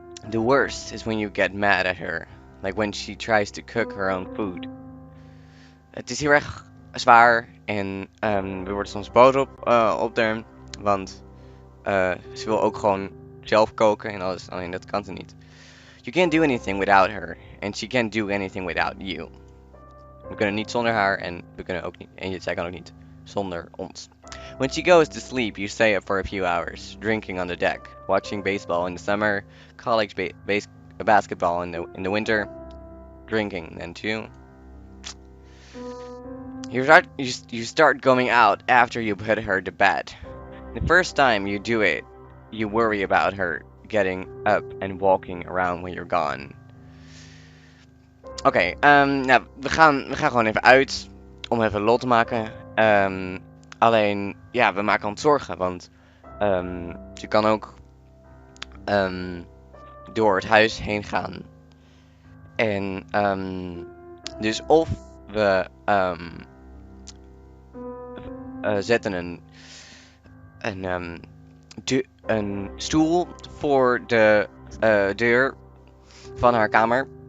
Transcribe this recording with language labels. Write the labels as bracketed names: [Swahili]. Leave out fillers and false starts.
[English] The worst is when you get mad at her. Like when she tries to cook her own food. [Dutch] Het is heel erg zwaar en we worden soms boos op haar. Want ze wil ook gewoon zelf koken en alles. Alleen dat kan ze niet. [English] You can't do anything without her. And she can't do anything without you. [Dutch] We kunnen niet zonder haar en we kunnen ook niet. En zij kan ook niet zonder ons. [English] When she goes to sleep, you stay up for a few hours, drinking on the deck, watching baseball in the summer, college basketball in the winter, drinking then too. You start going out after you put her to bed. The first time you do it, you worry about her getting up and walking around when you're gone. [Dutch] Oké, nou, we gaan gewoon even uit om even lol te maken. Alleen, ja, we maken ons zorgen, want je kan ook door het huis heen gaan. En dus of we zetten een stoel voor de deur van haar kamer.